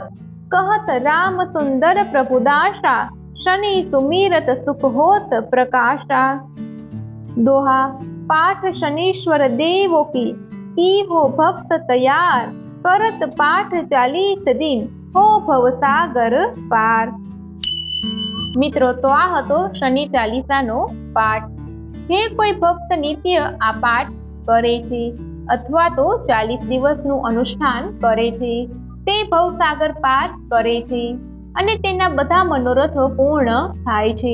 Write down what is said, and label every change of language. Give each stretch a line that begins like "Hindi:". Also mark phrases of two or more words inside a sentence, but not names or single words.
Hindi: कहत राम सुंदर प्रभु दासा, शनि सुमिरत सुख होत प्रकाशा। दोहा। पाठ शनीश्वर देवो की हो भक्त तैयार। करत पाठ 40 दिन, हो भवसागर पार।
Gujarati: મિત્રો, તો આ હતો શનિ ચાલીસાનો પાઠ। જે કોઈ ભક્ત નિત્ય આ પાઠ કરે છે અથવા તો 40 દિવસનું અનુષ્ઠાન કરે છે, તે ભવસાગર પાર કરે છે અને તેના બધા મનોરથો પૂર્ણ થાય છે।